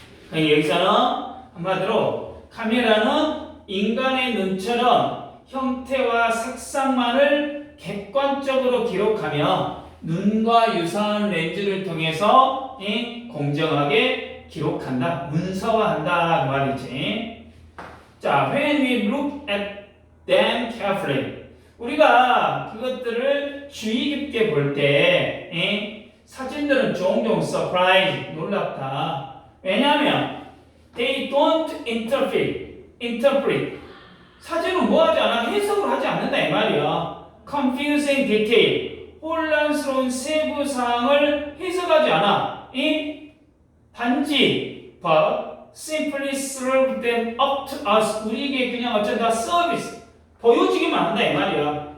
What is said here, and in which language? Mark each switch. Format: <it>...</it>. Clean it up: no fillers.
<ko>그러니까 여기서는 한마디로 카메라는 인간의 눈처럼 형태와 색상만을 객관적으로 기록하며 눈과 유사한 렌즈를 통해서 공정하게 기록한다, 문서화한다 그 말이지. 자,</ko> <en>when we look at them carefully,</en> <ko>우리가 그것들을 주의 깊게 볼 때 사진들은 종종 surprise, 놀랍다. 왜냐하면</ko> <en>they don't interpret.</en> <ko>사진은 뭐하지 않아? 해석을 하지 않는다 이 말이야.</ko> <en>confusing detail,</en> <ko>혼란스러운 세부 사항을 해석하지 않아. 단지</ko> <en>but simply serve them up to us.</en> <ko>우리에게 그냥 어쩐다 서비스 보여주기만 한다 이 말이야.</ko>